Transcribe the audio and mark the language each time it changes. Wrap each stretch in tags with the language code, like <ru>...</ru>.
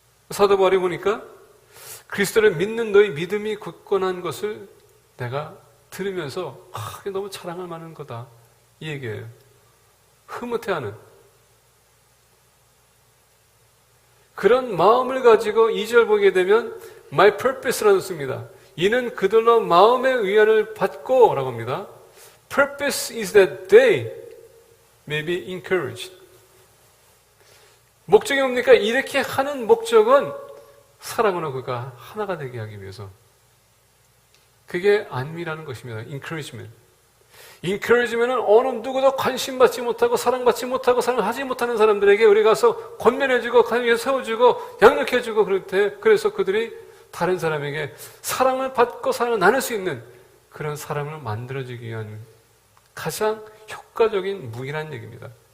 <ko>사도 바울이 보니까 그리스도를 믿는 너희 믿음이 굳건한 것을 내가 들으면서 이게 너무 자랑할 만한 거다 이 얘기예요. 흐뭇해하는 그런 마음을 가지고 2절 보게 되면</ko> <en>My purpose</en> <ko>라고 씁니다. 이는 그들로 마음의 위안을 받고 라고 합니다.</ko> <en>Purpose is that they may be encouraged.</en> <ko>목적이 뭡니까? 이렇게 하는 목적은 사랑으로 그가 하나가 되게 하기 위해서. 그게 안위라는 것입니다.</ko> <en>encouragement.</en> <ko>encouragement은 어느 누구도 관심받지 못하고 사랑받지 못하고 사랑하지 못하는 사람들에게 우리 가서 권면해주고 가위에 세워주고 양육해주고 그럴 때 그래서 그들이 다른 사람에게 사랑을 받고 사랑을 나눌 수 있는 그런 사람을 만들어주기 위한 가장 효과적인 무기라는 얘기입니다.</ko>